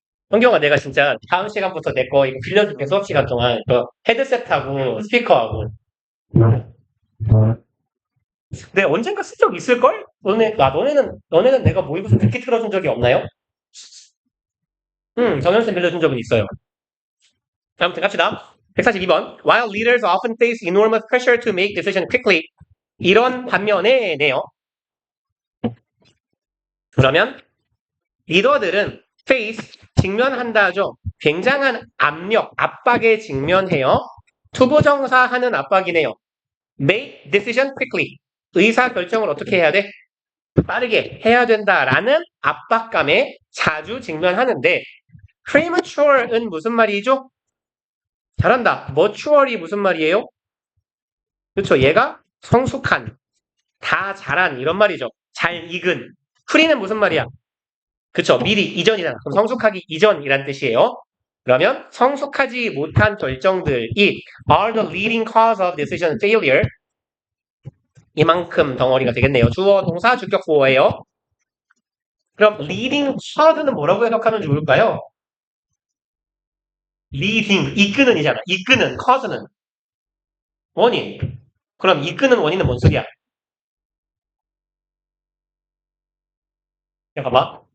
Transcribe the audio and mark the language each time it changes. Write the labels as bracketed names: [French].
[Korean] 현경아, 내가 진짜 다음 시간부터 내 거 이거 빌려줄게, 수업 시간 동안. 헤드셋하고 스피커하고. 근데 언젠가 쓴 적 있을걸? 너네는 내가 모의고사 듣기 틀어준 적이 없나요? 정연쌤 빌려준 적은 있어요. 아무튼 갑시다. 142번. [English] While leaders often face enormous pressure to make decisions quickly. [Korean] 이런 반면에네요. 그러면 리더들은 face 직면한다죠. 굉장한 압력, 압박에 직면해요. 투부정사 하는 압박이네요. [English] Make decision quickly. [Korean] 의사 결정을 어떻게 해야 돼? 빠르게 해야 된다라는 압박감에 자주 직면하는데 premature은 무슨 말이죠? 잘한다. mature이 무슨 말이에요? 그렇죠. 얘가 성숙한, 다 잘한 이런 말이죠. 잘 익은. 프리는 무슨 말이야? 그쵸. 미리 이전이잖아. 그럼 성숙하기 이전이란 뜻이에요. 그러면 성숙하지 못한 결정들이 [English] are the leading cause of decision failure. [Korean] 이만큼 덩어리가 되겠네요. 주어, 동사, 주격, 보어예요. 그럼 leading cause는 뭐라고 해석하면 좋을까요? leading, 이끄는 이잖아. 이끄는, cause는 원인. 그럼 이끄는 원인은 뭔 소리야? 잠깐만.